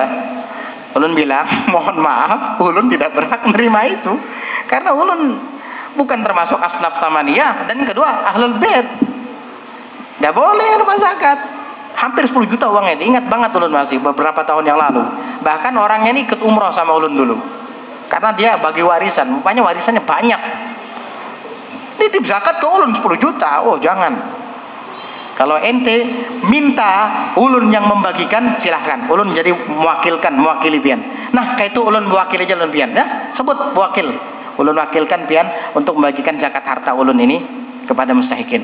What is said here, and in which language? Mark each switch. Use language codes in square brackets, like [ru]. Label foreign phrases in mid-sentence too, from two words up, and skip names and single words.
[bjn] Ulun bilang, mohon maaf, ulun tidak berhak menerima itu, karena ulun bukan termasuk [ar] asnaf samaniyah, [bjn] dan kedua [ar] ahlul bait, [bjn] nggak boleh rumah zakat. Hampir 10 juta uangnya, ingat banget ulun masih beberapa tahun yang lalu. Bahkan orangnya ini ikut umroh sama ulun dulu, karena dia bagi warisan, rupanya warisannya banyak. Nitip zakat ke ulun 10 juta, oh jangan. Kalau ente minta ulun yang membagikan, silahkan. Ulun jadi mewakili pian. Nah, kayak itu ulun mewakili aja ulun pian. Dah, sebut wakil. Ulun wakilkan pian untuk membagikan zakat harta ulun ini kepada mustahikin.